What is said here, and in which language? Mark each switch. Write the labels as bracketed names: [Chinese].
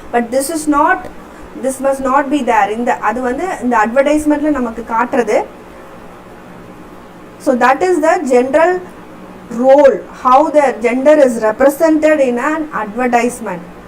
[English] But this must not be there. [Tamil] அது வந்து இந்த அட்வர்டைஸ்மெண்ட்டில் நமக்கு காட்டுறது. [English] So that is the general role, how the gender is represented in an advertisement.